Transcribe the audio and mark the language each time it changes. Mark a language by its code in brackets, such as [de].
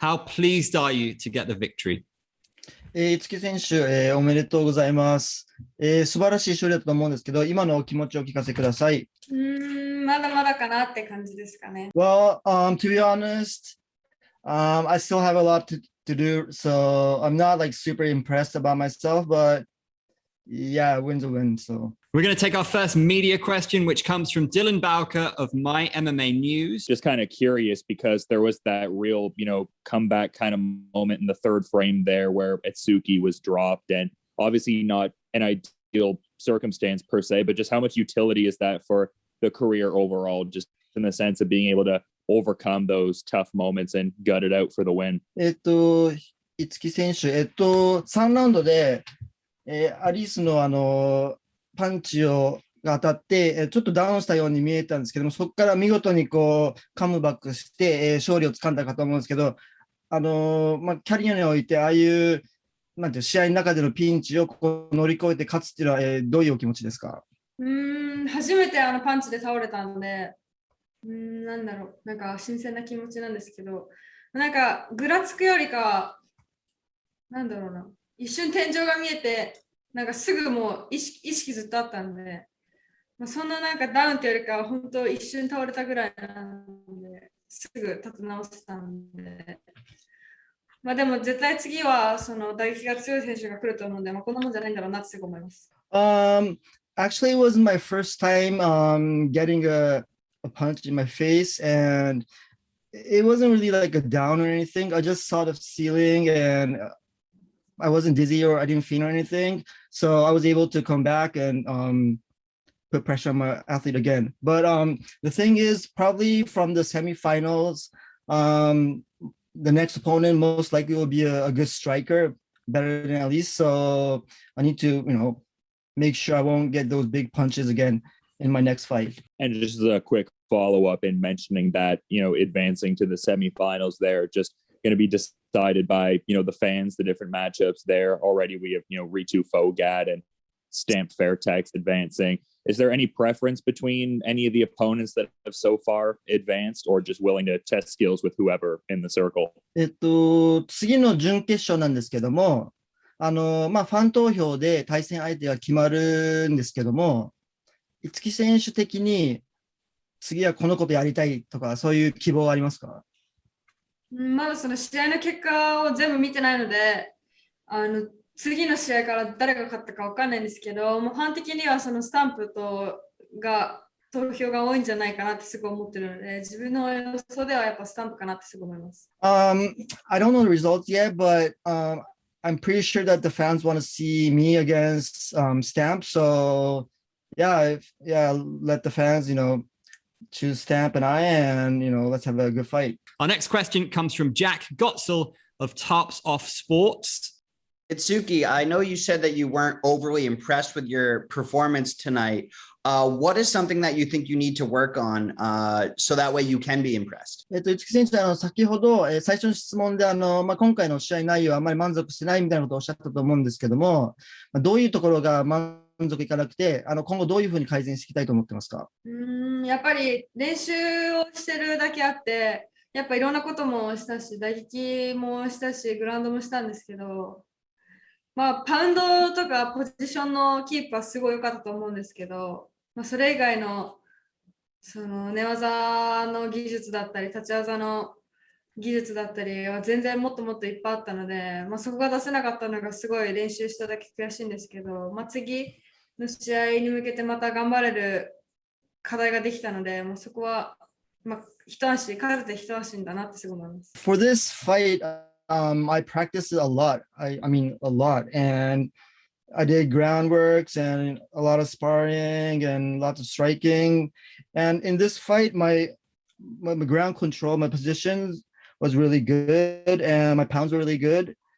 [en] How pleased are you to get the victory? [ja] 五木選手、おめでとうございます。素晴らしい勝利だったと思うんですけど、今のお気持ちをお聞かせください。まだまだかなって感じですかね。 [en] Well, to be honest, I still have a lot to do, so I'm not like super impressed about myself, but yeah, a win's a win. So we're going to take our first media question, which comes from Dylan Bowker of My MMA News. Just kind of curious because there was that real, comeback kind of moment in the third frame there where Itsuki was dropped, and obviously not an ideal circumstance per se, but just how much utility is that for the career overall, just in the sense of being able to overcome those tough moments and gut it out for the win? [ja] 五木選手、3ラウンドで、アリスのパンチが当たって、ちょっとダウンしたように見えたんですけども、そこから見事にカムバックして、勝利をつかんだかと思うんですけど、キャリアにおいて、ああいうなんていう試合の中でのピンチを乗り越えて勝つっていうのは、どういうお気持ちですか？初めてパンチで倒れたので、なんだろう、なんか新鮮な気持ちなんですけど、なんかぐらつくよりかは、なんだろうな、一瞬天井が見えて、なんかすぐもう意識ずっとあったんで、そんななんかダウンってよりかは本当一瞬倒れたぐらいなんで、すぐ立て直せたんで、でも絶対次はその打撃が強い選手が来ると思うんで、こんなもんじゃないんだろうなってすごい思います。 [en] Actually, it wasn't my first time getting a punch in my face, and it wasn't really like a down or anything. I just saw the ceiling and I wasn't dizzy or I didn't faint or anything. So I was able to come back and put pressure on my athlete again. But the thing is, probably from the semifinals, the next opponent most likely will be a good striker, better than Alyse. So I need to, make sure I won't get those big punches again in my next fight. And just a quick follow-up in mentioning that, advancing to the semifinals there, just going to be decided by, the fans, the different matchups there. Already we have, Ritu Fogad and Stamp Fairtex advancing. Is there any preference between any of the opponents that have so far advanced, or just willing to test skills with whoever in the circle? [ja] 次の準決勝なんですけども、ファン投票で対戦相手が決まるんですけども、五木選手的に次はこのことやりたいとか、そういう希望はありますか？まだその試合の結果を全部見てないので、次の試合から誰が勝ったか分かんないんですけど、もうファン的にはそのスタンプが投票が多いんじゃないかなってすごい思ってるので、自分の予想ではやっぱスタンプかなってすごい思います。 [en] I don't know the results yet, but I'm pretty sure that the fans want to see me against Stamp. So yeah, let the fans, choose Stamp and I, and let's have a good fight. Our next question comes from Jack Gotzel of Tarps Off Sports. Itsuki, I know you said that you weren't overly impressed with your performance tonight. What is something that you think you need to work on so that way you can be impressed? [ja] 五木選手、先ほど、最初の質問で今回の試合内容はあまり満足してないみたいなことをおっしゃったと思うんですけども、どういうところが満足いかなくて、今後どういうふうに改善していきたいと思ってますか？やっぱり練習をしてるだけあって、やっぱいろんなこともしたし、打撃もしたし、グラウンドもしたんですけど、パウンドとかポジションのキープはすごい良かったと思うんですけど、それ以外のその寝技の技術だったり、立ち技の技術だったりは全然もっともっといっぱいあったので、そこが出せなかったのがすごい練習しただけ悔しいんですけど、次の試合に向けてまた頑張れる課題ができたので、そこは勝てて一安心だなってすごい思います。 [en] For this fight, I practiced a lot. I mean, a lot. And I did groundworks and a lot of sparring and lots of striking. And in this fight, my ground control, my positions was really good and my pounds were really good.